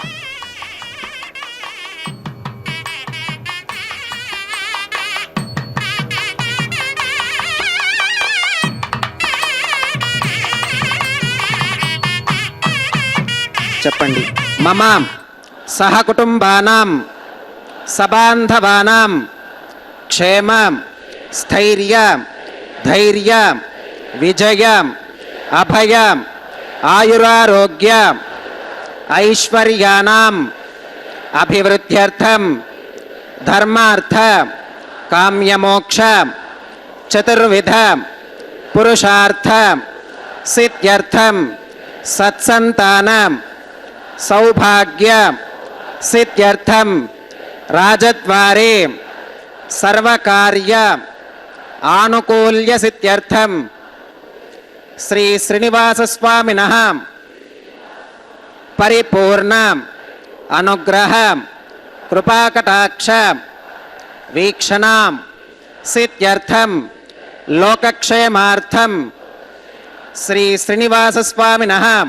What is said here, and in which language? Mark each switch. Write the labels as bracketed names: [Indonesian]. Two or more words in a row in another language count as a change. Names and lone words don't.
[Telugu] చెప్పండి. [Sanskrit] మమ సహ కుటుంబానాం సబాంధవానాం క్షేమ స్థైర్య धैर्य विजय अभय आयुरारोग्य ऐश्वर्यानां अभिवृद्ध्यर्थं धर्मार्थ काम्यमोक्ष चतुर्विध पुरुषार्थ सिद्ध्यर्थं सत्संतान सौभाग्य సిద్ధ్యర్థం రాజద్వారే సర్వకార్య ఆనుకూల్య సిద్ధ్యర్థం శ్రీ శ్రీనివాస స్వామినః పరిపూర్ణ అనుగ్రహ కృపాకటాక్ష వీక్షణాం సిద్ధ్యర్థం లోకక్షేమార్థం శ్రీ శ్రీనివాస స్వామినః